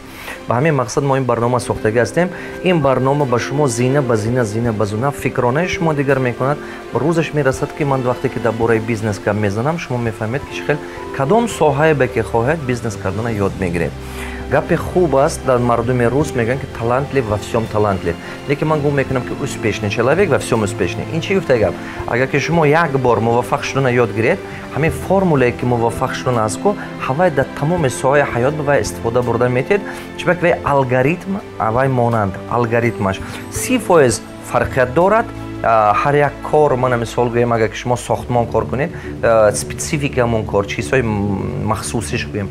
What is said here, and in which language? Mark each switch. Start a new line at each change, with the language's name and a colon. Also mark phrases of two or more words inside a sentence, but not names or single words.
Tajik: Ба ҳамин мақсад мо ин барнома сохтага ҳастем. Ин барнома ба шумо зина ба зина, зина ба зина фикронаи шумо дигар мекунад. Рӯзаш мерасад ки ман вақте ки дар бораи бизнес гап мезанам, шумо мефаҳмед ки хел кадом соҳае ба ки хоҳед бизнес кардана ёд мегиред. Гапи хуб аст, дар мардуми рус мегӯянд ки
Russian: талантлив во всем талантлив.
Tajik: Лекин ман гум мекунам ки
Russian: успешный человек во всем успешный.
Tajik: Ин чӣ гуфта гап? Агар ки шумо як бор муваффақ шудана ёд гиред, ҳамин формулае ки муваффақ шудана аст ку ҳавай дар тамоми соҳаи ҳаёт ба вай истифода бурда метед. чунки вай алгоритм вай монанд алгоритмаш 30% фарқият дорад. ҳар як кор мана мисол гӯем, агар ки шумо сохтмон кор кунед, спецификамон кор, чизҳои махсусиш гӯем.